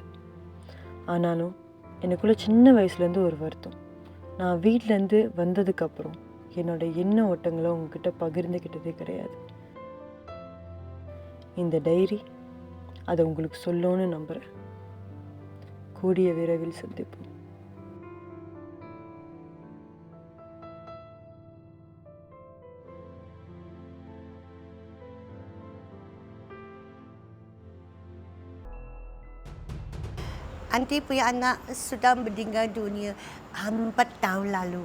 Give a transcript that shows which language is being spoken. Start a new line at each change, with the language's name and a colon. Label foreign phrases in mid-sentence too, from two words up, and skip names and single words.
Tamil: ஆனாலும் எனக்குள்ளே சின்ன வயசுலேருந்து ஒரு வருத்தம். நான் வீட்டிலேருந்து வந்ததுக்கப்புறம் என்னோடய எண்ண ஓட்டங்களை உங்ககிட்ட பகிர்ந்துக்கிட்டதே கிடையாது. இந்த டைரி அதை உங்களுக்கு சொல்லணும்னு நம்புகிறேன். கூடிய விரைவில் சந்திப்போம்.
Malay: Aunty punya anak sudah meninggal dunia 4 tahun lalu.